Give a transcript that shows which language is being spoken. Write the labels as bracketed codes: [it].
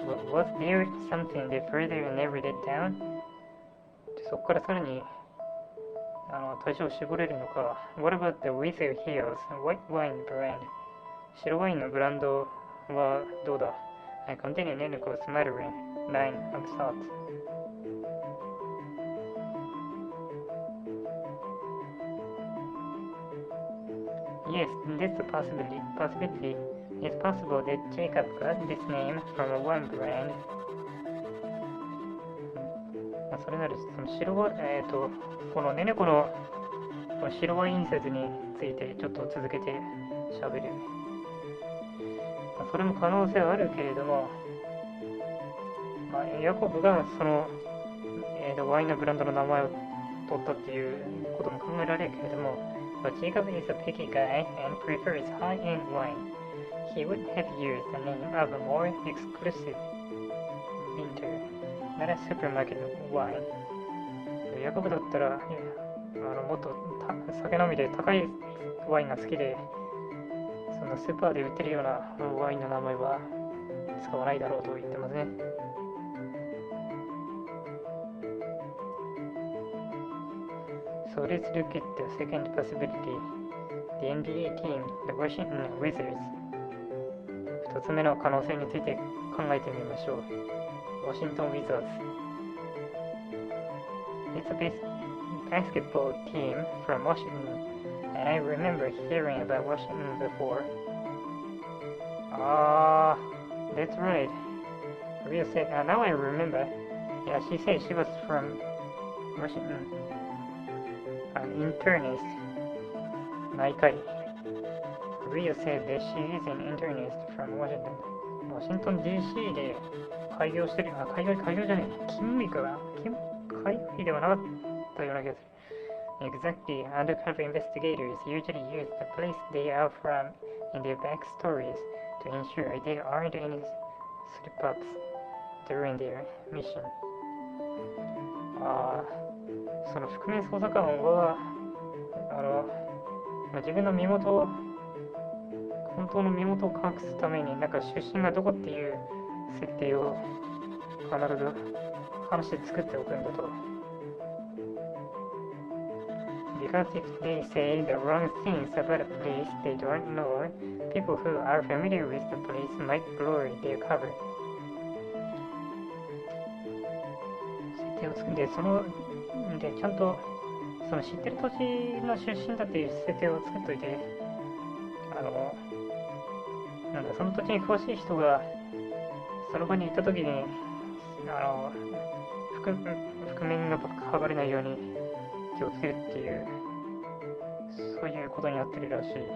[en] Was there something that further narrowed it down? [ja] そこからさらに対象を絞れるのか。 [en] What about the Wizard Hills White Wine Brand? [ja] 白ワインのブランドはどうだ。 [en] I contain an nickel smattering line of salt. Yes, that's a possibility. It's possible that Jacob got this name from a wine brand. [ja] それならその白ワこのネネコの白ワイン説についてちょっと続けて喋る。それも可能性はあるけれども、ヤコブがその、ワインのブランドの名前を取ったっていうことも考えられるけれども、 [en] But Jacob is a picky guy and prefers high-end wine. He would have used the name of a more exclusive winter, not a supermarket wine. [ja] ヤコブだったらもっと酒飲みで高いワインが好きで、そのスーパーで売ってるようなワインの名前は使わないだろうと言ってますね。 [en] So let's look at the second possibility. The NBA team, the Washington Wizards. [ja] 2つ目の可能性について考えてみましょう。ワシントン・ウィザーズ。 [en] It's a basketball team from Washington, and I remember hearing about Washington before. Ah, that's right. Rhea said, now I remember. Yeah, she said she was from Washington. An internist. [ja] 内科医。 [en] Rhea said that she is an internist from Washington. [ja] ワシントン DC で開業してる。開業じゃない。勤務医かな。開業医ではなかったような気がする。 [en] Exactly. Undercover investigators usually use the place they are from in their backstories to ensure there aren't any slip-ups during their mission. [ja] その覆面捜査官は自分の身元を本当の身元を隠すためになんか出身がどこっていう設定を必ず話で作っておくんだと。 [en] Because if they say the wrong things about a place they don't know, people who are familiar with the place might blur their cover. [ja] 設定を作ってちゃんとその知ってる土地の出身だっていう設定を作っといて、その土地に詳しい人がその場に行った時に覆面が剥がれないように気をつけるっていうそういうことになってるらしい。